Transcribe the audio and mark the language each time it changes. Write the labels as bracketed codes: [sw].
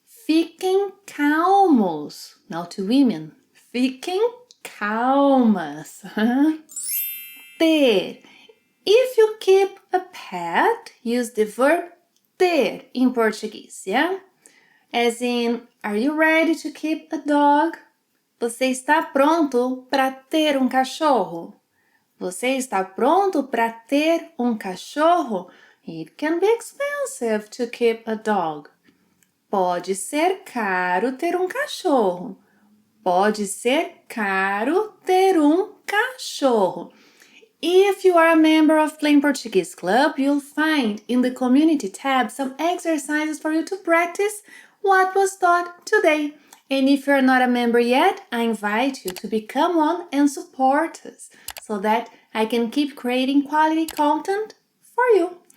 [pt] Fiquem calmos. [en] Now to women, [pt] fiquem calmas. Ter. [en] If you keep a pet, use the verb ter in Portuguese, yeah? As in, are you ready to keep a dog? [pt] Você está pronto para ter um cachorro? Você está pronto para ter um cachorro? [en] It can be expensive to keep a dog. [pt] Pode ser caro ter um cachorro. Pode ser caro ter um cachorro. [en] If you are a member of Plain Portuguese Club, you'll find in the Community tab some exercises for you to practice what was taught today. And if you're not a member yet, I invite you to become one and support us so that I can keep creating quality content for you.